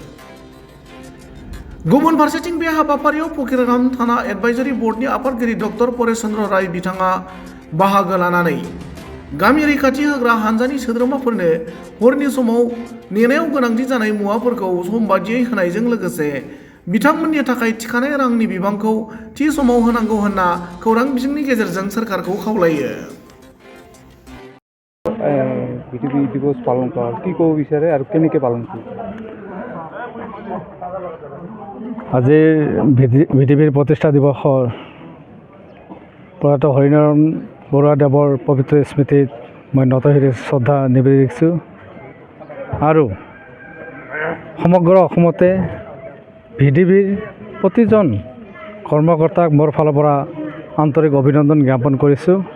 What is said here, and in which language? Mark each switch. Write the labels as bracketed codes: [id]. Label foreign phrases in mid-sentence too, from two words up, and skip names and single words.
[brx] गुबुन फारसेथिं बे हाबाफारियाव फकिराग्राम थाना एडभाइजरि बर्डनि आफादगिरि डक्टर परेश चन्द्र राय बिथाङा बाहागो लानानै गामि रैखाथि होग्रा हानजानि सोद्रोमाफोरनो हरनि समाव नेनायाव गोनांथि जानाय मुवाफोरखौ सम बादियै होनायजों लोगोसे बिथांमोननि थाखाय थिखानाय रांनि बिबांखौ थि समाव होनांगौ होनना खौरां बिजोंनि गेजेरजों सोरखारखौ खावलायो। [as] ভিডিপি দিৱস পালন কৰা কি ক'ব বিচাৰে আৰু কেনেকৈ পালন কৰিব? আজিৰ ভিডিপিৰ প্ৰতিষ্ঠা দিৱসৰ প্ৰয়াত হৰিনাৰায়ণ বৰুৱাদেৱৰ পবিত্ৰ স্মৃতিত মই নতশিৰে শ্ৰদ্ধা নিবেদিছোঁ আৰু সমগ্ৰ অসমতে ভিডিপিৰ প্ৰতিজন কৰ্মকৰ্তাক মোৰ ফালৰ পৰা আন্তৰিক অভিনন্দন জ্ঞাপন কৰিছোঁ।